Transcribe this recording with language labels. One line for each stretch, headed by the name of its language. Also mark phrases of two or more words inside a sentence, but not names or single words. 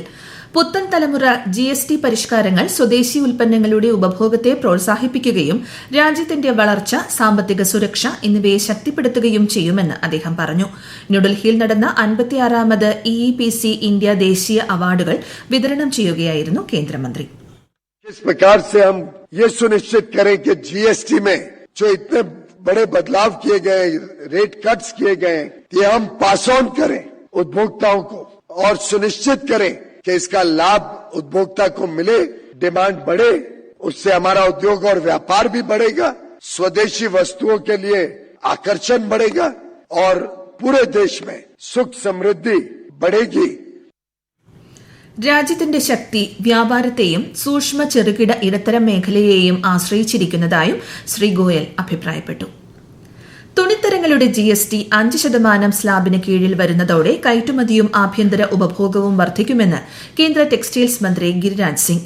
Malayalam: പുത്തൻ തലമുറ GST പരിഷ്കാരങ്ങൾ സ്വദേശി ഉൽപ്പന്നങ്ങളുടെ ഉപഭോഗത്തെ പ്രോത്സാഹിപ്പിക്കുകയും രാജ്യത്തിന്റെ വളർച്ച, സാമ്പത്തിക സുരക്ഷ എന്നിവയെ ശക്തിപ്പെടുത്തുകയും ചെയ്യുമെന്ന് അദ്ദേഹം പറഞ്ഞു. ന്യൂഡൽഹിയിൽ നടന്ന 56ാമത് EEPC ഇന്ത്യ ദേശീയ അവാർഡുകൾ വിതരണം ചെയ്യുകയായിരുന്നു കേന്ദ്രമന്ത്രി.
Hindi: इस प्रकार से हम ये सुनिश्चित करें कि GST में जो इतने बड़े बदलाव किए गए,
English: rate cuts
Hindi: किए गए, ये हम
English: pass on
Hindi: करें उपभोक्ताओं को और सुनिश्चित करें कि इसका लाभ उपभोक्ता को मिले, डिमांड बढ़े, उससे हमारा उद्योग और व्यापार भी बढ़ेगा, स्वदेशी वस्तुओं के लिए आकर्षण बढ़ेगा और पूरे देश में सुख समृद्धि बढ़ेगी.
Malayalam: രാജ്യത്തിന്റെ ശക്തി വ്യാപാരത്തെയും സൂക്ഷ്മ ചെറുകിട ഇടത്തരം മേഖലയെയും ആശ്രയിച്ചിരിക്കുന്നതായും ശ്രീ ഗോയൽ അഭിപ്രായപ്പെട്ടു. തുണിത്തരങ്ങളുടെ GST 5% സ്ലാബിന് കീഴിൽ വരുന്നതോടെ കയറ്റുമതിയും ആഭ്യന്തര ഉപഭോഗവും വർദ്ധിക്കുമെന്ന് കേന്ദ്ര ടെക്സ്റ്റൈൽസ് മന്ത്രി ഗിരിരാജ് സിംഗ്.